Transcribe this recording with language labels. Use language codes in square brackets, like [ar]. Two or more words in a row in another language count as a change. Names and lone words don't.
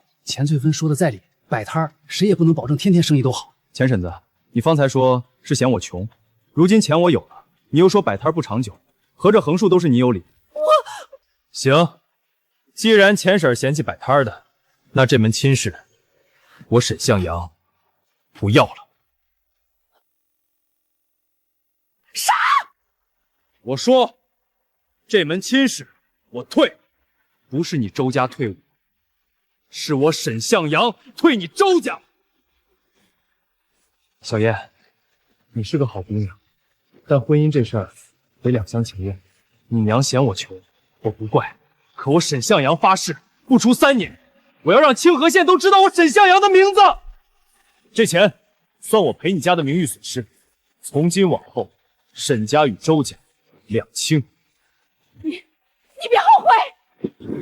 [zh] 錢翠芬說的在理，擺攤誰也不能保證天天生意都好。錢嬸子，你方才說是嫌我窮，如今錢我有了，你又說擺攤不長久，合着橫豎都是你有理。行，既然錢嬸嫌棄擺攤的，那這門親事我沈向陽不要了。啥？我說這門親事我退，不是你周家退我，是我沈向陽退你周家。小燕，你是个好姑娘，但婚姻这事儿得两厢情愿。你娘嫌我窮，我不怪，可我沈向陽發誓，不出3年，我要讓清河縣都知道我沈向陽的名字。這錢算我賠你家的名譽損失，從今往後，沈家與周家兩清。你別後悔，